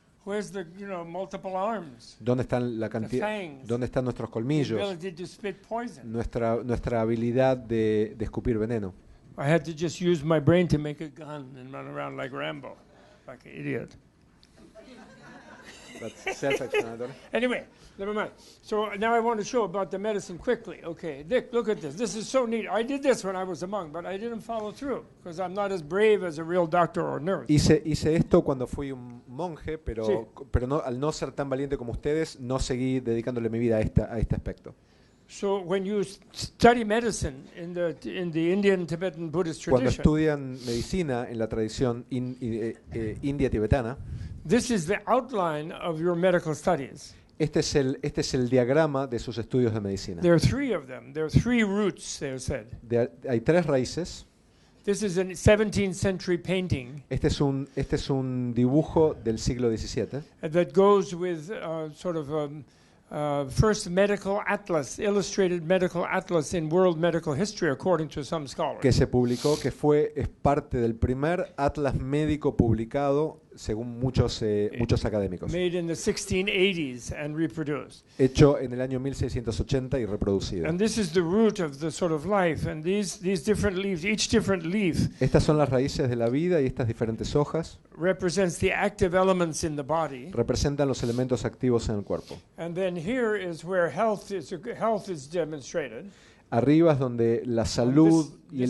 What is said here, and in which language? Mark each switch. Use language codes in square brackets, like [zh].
[en] Where's the multiple arms? [es] ¿Dónde están la [en] The [es] cantidad? [en] fangs. [es] ¿Dónde están nuestros [en] The [es] colmillos? [en] ability to spit poison. [es] Nuestra habilidad de escupir veneno. [en] I had to just use my brain to make a gun and run around like Rambo, like an idiot. That's self-explanatory. Anyway, never mind. So now I want to show about the medicine quickly. Okay, Dick, look at this. This is so neat. I did this when I was a monk, but I didn't follow through because I'm not as brave as a real doctor or nurse. [es] Hice esto cuando fui un monje, pero, Sí. pero no, al no ser tan valiente como ustedes, no seguí dedicándole mi vida a este aspecto. [en] So when you study medicine in the Indian, Tibetan, Buddhist [es] Cuando [en] tradition, [es] estudian medicina en la tradición india tibetana, [en] this is the outline of your medical studies. [es] este es el diagrama de sus estudios de medicina. [en] There are three of them. There are three roots, they said. [es] Hay tres raíces. [en] This is a 17th century painting [es] Este es un dibujo del siglo XVII [en] that goes with sort of first medical atlas, illustrated medical atlas in world medical history, according to some scholars. [es] que se publicó, es parte del primer atlas médico publicado según muchos académicos, [en] Made in the 1680s and reproduced. [es] hecho en el año 1680 y reproducido. [en] And this is the root of the sort of life. And these different leaves, each different leaf [es] Estas son las raíces de la vida y estas diferentes hojas [en] represents the active elements in the body. [es] representan los elementos activos en el cuerpo. [en] And then here is where health is demonstrated. [es] Arriba es donde la salud y el